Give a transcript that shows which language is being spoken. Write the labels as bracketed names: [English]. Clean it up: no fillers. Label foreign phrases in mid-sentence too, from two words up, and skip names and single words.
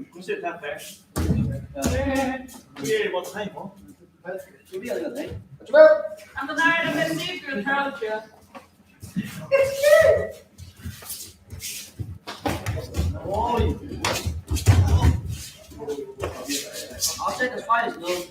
[Portuguese] Você tá perto. E aí, bota aí, irmão. [Swedish] And den här är den cykeln kanske. Oj! [English] I'll take a spice though.